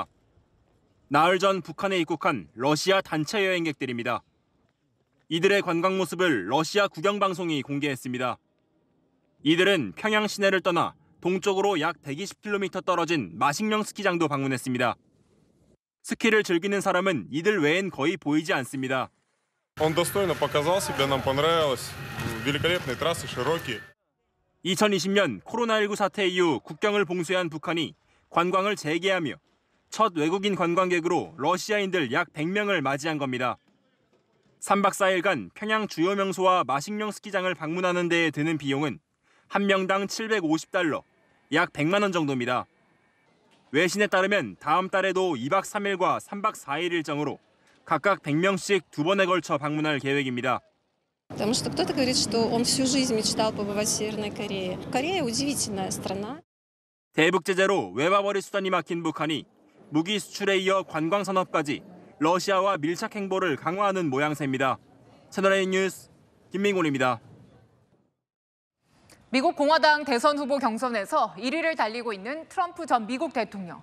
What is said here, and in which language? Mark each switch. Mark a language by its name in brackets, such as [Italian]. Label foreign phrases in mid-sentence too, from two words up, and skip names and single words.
[Korean] 나흘 전 북한에 입국한 러시아 단체 여행객들입니다. 이들의 관광 모습을 러시아 국영방송이 공개했습니다. 이들은 평양 시내를 떠나 동쪽으로 약 120km 떨어진 마식령 스키장도 방문했습니다. 스키를 즐기는 사람은 이들 외엔 거의 보이지 않습니다. [Russian] Он достойно показал себя, нам понравилось. великолепные трассы, широкие. [Korean] 2020년 코로나19 사태 이후 국경을 봉쇄한 북한이 관광을 재개하며 첫 외국인 관광객으로 러시아인들 약 100명을 맞이한 겁니다. 3박 4일간 평양 주요 명소와 마식령 스키장을 방문하는 데에 드는 비용은 한 명당 $750, 약 100만 원 정도입니다. 외신에 따르면 다음 달에도 2박 3일과 3박 4일 일정으로 각각 100명씩 2번에 걸쳐 방문할 계획입니다. [Russian] Потому что кто-то говорит, что он всю жизнь мечтал побывать в Северной Корее. Корея удивительная страна. [Korean] 대북 제재로 외화벌이 수단이 막힌 북한이 무기 수출에 이어 관광 산업까지 러시아와 밀착 행보를 강화하는 모양새입니다. 채널A 뉴스 김민곤입니다. 미국 공화당 대선 후보 경선에서 1위를 달리고 있는 트럼프 전 미국 대통령.